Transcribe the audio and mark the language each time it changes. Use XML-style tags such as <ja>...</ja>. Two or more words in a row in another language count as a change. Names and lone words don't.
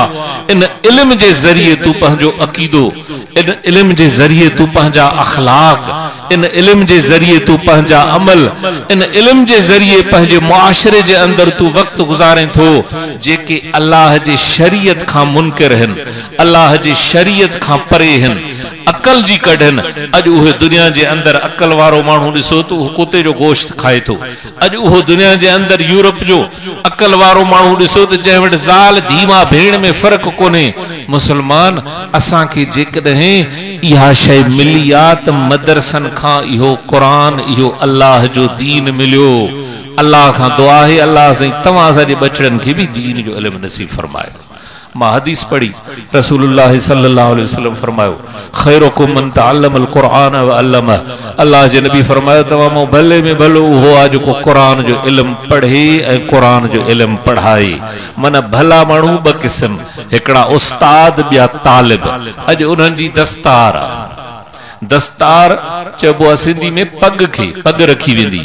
<sd>इन इल्म जे जरिए तू पंहिंजो अकीदो, इन इल्म जे जरिए तू पंहिंजा अखलाक, इन इल्म जे जरिए तू पंहिंजा अमल, इन इल्म जे जरिए पंहिंजे मुआशरे जे अंदर तू वक्त गुजारे थो जेके अल्लाह जे शरीयत खां मुनकर हन, अल्लाह जे शरीयत खां परे हन, अकल जी कढन। अज उहे दुनिया जे अंदर अकल वारो मानू दिसो तो कुत्ते जो गोश्त खाए तो। अज उहो दुनिया जे अंदर यूरोप जो अकल वारो मानू दिसो तो जै वट ज़ाल धीमा भेण में फर्क कोने। मुसलमान असा के जेकॾहिं इहा शय मिली आ त मदरसन खां इहो कुरान, इहो अल्लाह जो दीन मिलियो। अल्लाह खां दुआ है अल्लाह से तव्हां असांजे बचड़न के भी दीन जो इल्म नसीब फरमाए। मां हदीस पढ़ी, रसूलुल्लाह</sd> <ar>صلى الله عليه وسلم</ar> <sd>फरमायो</sd> <ar>خيركم من تعلم القرآن وعلمه.</ar> <sd>अल्लाह जे नबी फरमायो तव्हां मां भले में भलो उहो आ जेको कुरान जो इल्म पढ़े ऐं कुरान जो इल्म पढ़ाए। मन भला माण्हू ॿ क़िस्म, हिकिड़ा उस्ताद ॿिया तालिब। अॼु उन्हनि जी दस्तार आ, दस्तार चइबो आहे सिंधी में पग खे पग रखी वेंदी।</sd>